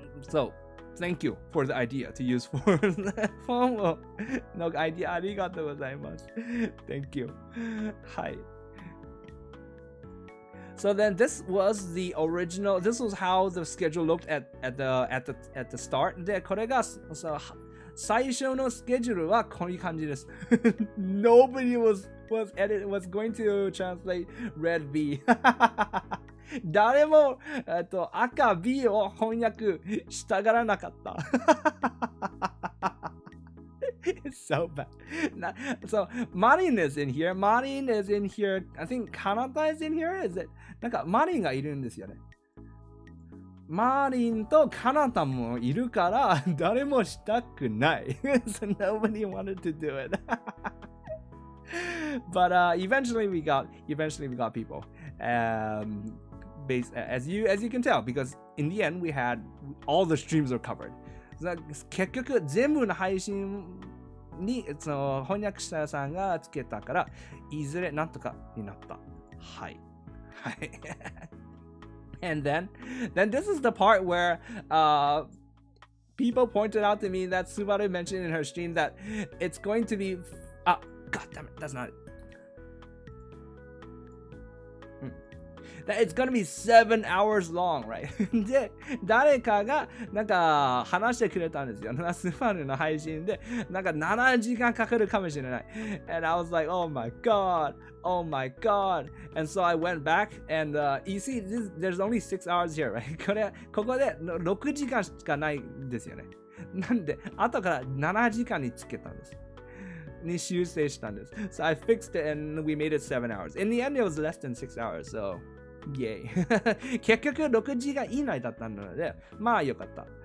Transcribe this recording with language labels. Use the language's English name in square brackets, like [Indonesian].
[English] So, thank you for the idea to use for the form [Japanese] のアイディアありがとうございます。 [English] Thank you. [Japanese] はい。 [English] So then this was the original, this was how the schedule looked at the start. [Japanese] で、これが最初のスケジュールはこういう感じです。 [English] Nobody was going to translate red B. [Japanese] 誰も赤 B を翻訳したがらなかった。 [English] It's so bad. So Marin is in here. I think Kanata is in here. Is it? [Japanese] なんかマリンがいるんですよね。マリンとカナタもいるから誰もしたくない。 [English] So nobody wanted to do it. But eventually we got people. As you can tell, because in the end we had all the streams are covered. [Japanese] 結局全部の配信に翻訳者さんがつけたからいずれなんとかになった。はい。はい。 [English] And then this is the part where people pointed out to me that Subaru mentioned in her stream that it's going to be God damn it, that's not it. That it's gonna be 7 hours long, right? [Japanese] で、誰かがなんか話してくれたんですよ。スバルの配信でなんか7時間かかるかもしれない。 [English] And I was like, oh my god. And so I went back and you see, there's only 6 hours here, right? [Japanese] ここで6時間しかないんですよね。なんで、後から7時間につけたんです。に修正したんです。 [English] So I fixed it and we made it 7 hours. In the end, it was less than 6 hours, so [Japanese] イェイ。結局6時間以内だったので、まあよかった。